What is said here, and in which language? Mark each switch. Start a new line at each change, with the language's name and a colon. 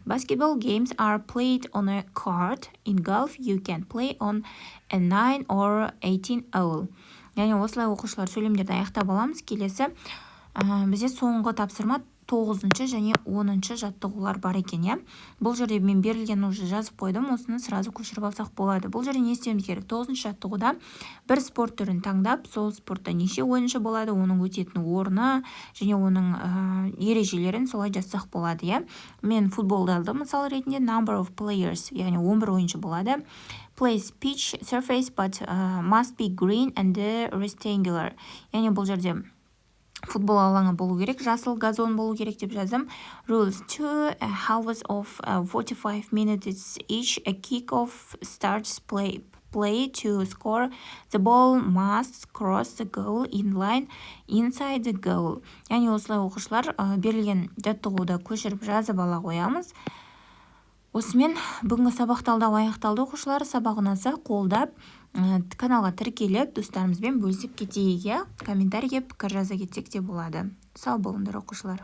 English: Basketball games are played on a court. In golf, you can play on a 9 or 18 hole.
Kazakh: Яғни осылай оқушылар сөйлемдерді аяқтап аламыз. Келесі бізде соңғы тапсырма 9-шы және 10-шы жаттығулар бар екен, иә. Бұл жерде мен берілген уже жазып қойдым, осыны сразу көшіріп алсақ болады. Бұл жерде не істеуіміз керек? 9-шы жаттығуда бір спорт түрін таңдап, сол спортта неше ойыншы болады, оның өтетін орны және оның ережелерін солай жазсақ болады, иә. Мен футболды алдым мысал ретінде,
English: number of players,
Kazakh: яғни 11 ойыншы болады.
English: Place pitch surface but must be green and rectangular.
Kazakh: Яғни бұл жерде футбол алаңы болу керек, жасыл газон болу керек деп жаздым.
English: Rules 2 halves of 45 minutes each. A kick-off starts play to score. The ball must cross the goal in line inside the goal.
Kazakh: Яғни осылай оқушылар берілген жаттығуды көшіріп жазып ала қоямыз. Осымен бүгінгі сабақ талдау аяқталды. Оқушылар сабақ ұнаса қолдап каналға тіркеліп достарымызбен бөлісіп кетейік, комментарийге пікір жаза кетсек те болады. Сау болыңдар оқушылар.